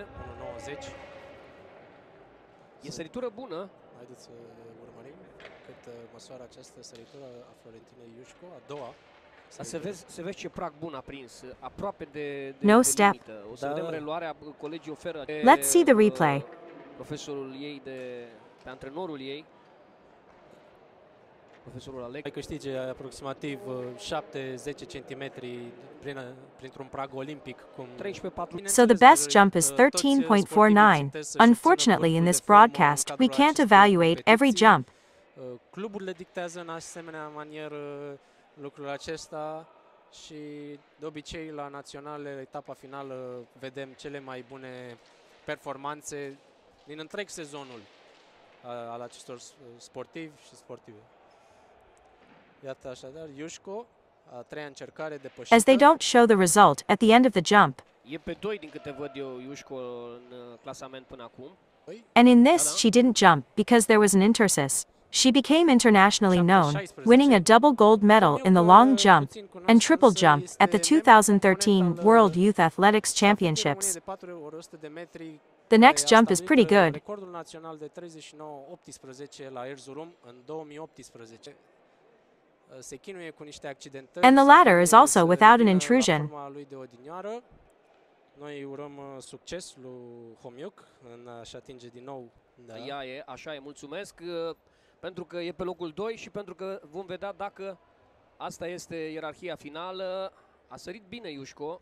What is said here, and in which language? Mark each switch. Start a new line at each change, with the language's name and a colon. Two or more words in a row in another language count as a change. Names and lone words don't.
Romanian: 1.90. E săritură bună. Haideți să urmărim cât măsoară această săritură a Florentinei Iușco, a doua. Să vezi ce prag bun a prins, aproape de
English: No step.
Romanian: limită. O să vedem reluarea, colegii oferă.
English: Let's see the replay.
Romanian: Profesorul ei, pe antrenorul ei, profesorul Alec. Ai câștige aproximativ 7-10 cm printr-un prag olimpic. 13,4.
English: So the best jump is 13.49. Unfortunately, in this broadcast, we can't evaluate every jump.
Romanian: Cluburile dictează în asemenea manieră lucrul acesta și de obicei la naționale, etapa finală, vedem cele mai bune performanțe din întreg sezonul al acestor sportivi și sportive. Iată așadar, Iușco, a treia încercare depășită.
English: As they don't show the result at the end of the jump.
Romanian: E pe 2 din câte văd eu Iușco în clasament până acum.
English: And in this, she didn't jump because there was an intersis. She became internationally known, winning a double gold medal in the long jump and triple jump at the 2013 World Youth Athletics Championships. The next jump is pretty good.
Romanian: Recordul național de 39.18 la Erzurum în 2018. Se chinuie cu niște accidentări.
English: And the latter is also without an intrusion.
Romanian: Noi urăm succes lui Homiuc în a-și atinge din nou. Așa e, mulțumesc. Pentru că e pe locul 2 și pentru că vom vedea dacă asta este ierarhia finală. A sărit bine Iușco.